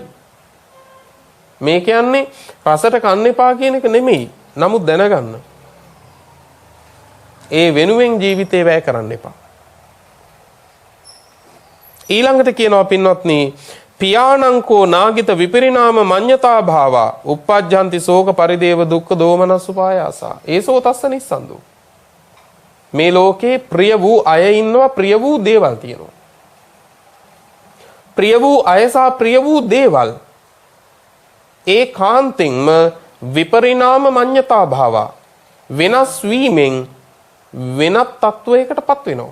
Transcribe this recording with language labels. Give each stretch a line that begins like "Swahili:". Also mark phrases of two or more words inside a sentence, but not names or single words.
Sinhala: මේ කියන්නේ රසට කන්න එපා කියන එක නෙමෙයි. නමුත් දැනගන්න. ඒ වෙනුවෙන් ජීවිතේ වැය කරන්න එපා. ඊළඟට කියනවා පින්වත්නි
Pali: පියාණංකෝ නාගිත විපරිණාම මඤ්ඤතා භාවා uppajjanti සෝක පරිදේව දුක්ඛ දෝමනස්සුපායාසා ඒසෝ තස්ස නිස්සන්දෝ.
Sinhala: මේ ලෝකේ ප්‍රිය වූ අය ඉන්නවා, ප්‍රිය වූ දේවල් තියෙනවා. ප්‍රිය වූ අය සහ ප්‍රිය වූ දේවල් ඒ කාන්තෙන්ම
Pali: විපරිණාම මඤ්ඤතා භාවා
Sinhala: වෙනස් වීමෙන් වෙනත් තත්වයකටපත් වෙනවා.